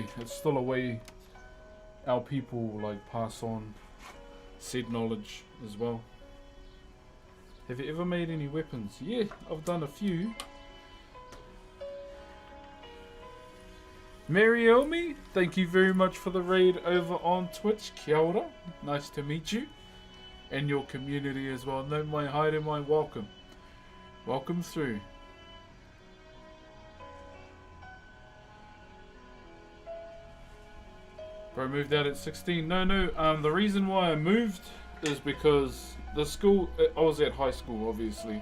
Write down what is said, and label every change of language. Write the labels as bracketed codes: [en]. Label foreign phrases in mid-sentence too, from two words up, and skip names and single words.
[en] It's still a way our people like pass on said knowledge as well. Have you ever made any weapons? Yeah, I've done a few. Mariomi, thank you very much for the raid over on Twitch. [mi] Kia ora. [en] Nice to meet you. And your community as well. [mi] No mai haere mai, [en] welcome. Welcome through. Bro moved out at 16. No, the reason why I moved is because the school, I was at high school obviously.